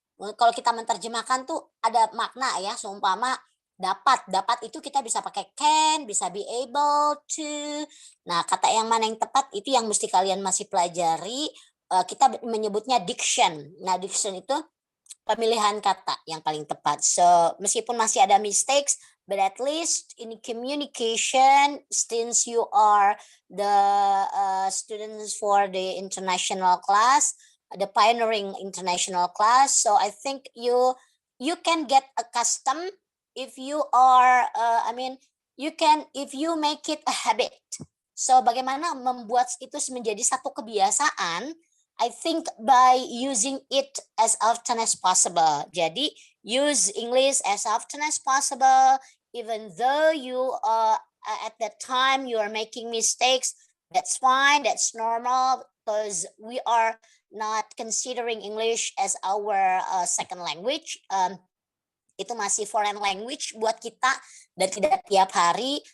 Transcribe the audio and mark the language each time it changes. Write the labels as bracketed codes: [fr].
[id] Kalau kita menerjemahkan tuh ada makna ya, seumpama dapat itu kita bisa pakai can, bisa be able to. Nah, kata yang mana yang tepat itu yang mesti kalian masih pelajari. Kita menyebutnya diction. Nah, diction itu pemilihan kata yang paling tepat. [en] So, [id] meskipun masih ada [en] mistakes, but at least in communication, since you are the students for the international class, the pioneering international class, so I think you can get accustomed if you are, if you make it a habit. [id] So, bagaimana membuat itu menjadi satu kebiasaan? [en] I think by using it as often as possible. [id] Jadi [en] use English as often as possible, even though you at that time you are making mistakes. That's fine. That's normal because we are not considering English as our second language. [id] Itu masih foreign language buat kita dan tidak tiap hari.